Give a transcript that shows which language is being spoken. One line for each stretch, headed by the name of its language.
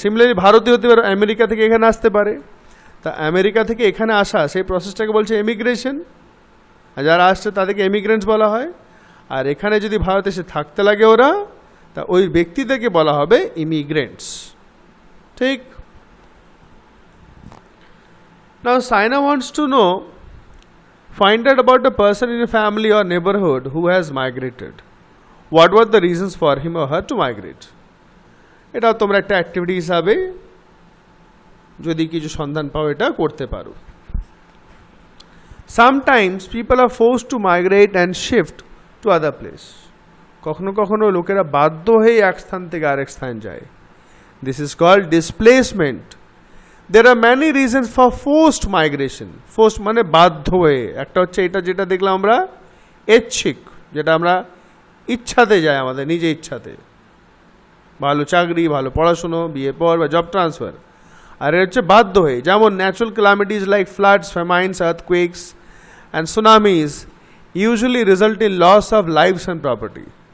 Bangla: Similarly ভারতীয় হতে পারে, আমেরিকা থেকে এখানে আসতে পারে, তা আমেরিকা থেকে এখানে আসা সেই প্রসেসটাকে বলছে ইমিগ্রেশন। আর যারা আসছে তাদেরকে ইমিগ্রেন্টস বলা হয়। আর এখানে যদি ভারতে এসে থাকতে লাগে ওরা, তা ওই ব্যক্তিদেরকে বলা হবে ইমিগ্রেন্টস, ঠিক।
English: Now Saina wants to know, find out about a person in a family or neighborhood who has migrated. What were the reasons for him or her to migrate?
Bangla: এটা তোমরা একটা অ্যাক্টিভিটি হিসাবে যদি কিছু সন্ধান পাও এটা করতে পারো।
English: Sometimes people are forced to migrate and shift to other place.
Bangla: কখনো কখনো লোকেরা বাধ্য হয়ে এক স্থান থেকে আরেক স্থান যায়।
English: This is called displacement. There are many reasons for forced migration.
Bangla: Forced মানে বাধ্য হয়ে। একটা হচ্ছে এটা যেটা দেখলাম আমরা ঐচ্ছিক, যেটা আমরা ইচ্ছাতে যাই, আমাদের নিজে ইচ্ছাতে, ভালো চাকরি, ভালো পড়াশুনো, বিয়ে পর বা জব ট্রান্সফার। আর এটা হচ্ছে বাধ্য হয়ে, যেমন
English: Natural calamities like floods, famines, earthquakes and tsunamis usually result in loss of lives and property.